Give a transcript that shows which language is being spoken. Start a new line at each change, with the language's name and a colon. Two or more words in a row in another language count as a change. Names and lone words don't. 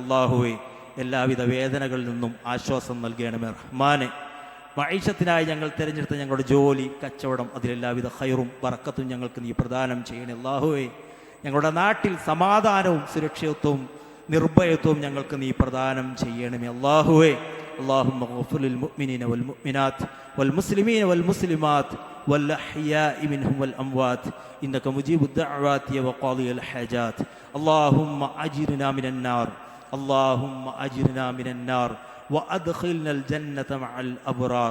Malayalam: അല്ലാഹുവേ, എല്ലാവിധ വേദനകളിൽ നിന്നും ആശ്വാസം നൽകണമേ റഹ്മാനെ. മഈശത്തിനായി ഞങ്ങൾ തിരഞ്ഞെടുത്ത ഞങ്ങളുടെ ജോലി, കച്ചവടം, അതിലെല്ലാവിധ ഖൈറും ബറക്കത്തും ഞങ്ങൾക്ക് നീ പ്രദാനം ചെയ്യണേ അല്ലാഹുവേ. ഞങ്ങളുടെ നാട്ടിൽ സമാധാനവും സുരക്ഷിതത്വവും നിർഭയത്വവും ഞങ്ങൾക്ക് നീ പ്രദാനം ചെയ്യണമേ അല്ലാഹുവേ.
Arabic: اللهم اغفر للمؤمنين والمؤمنات والمسلمين والمسلمات والأحياء منهم والأموات إنك مجيب الدعوات وقاضي الحاجات. اللهم أجرنا من النار، اللهم أجرنا من النار وأدخلنا الجنة مع الأبرار.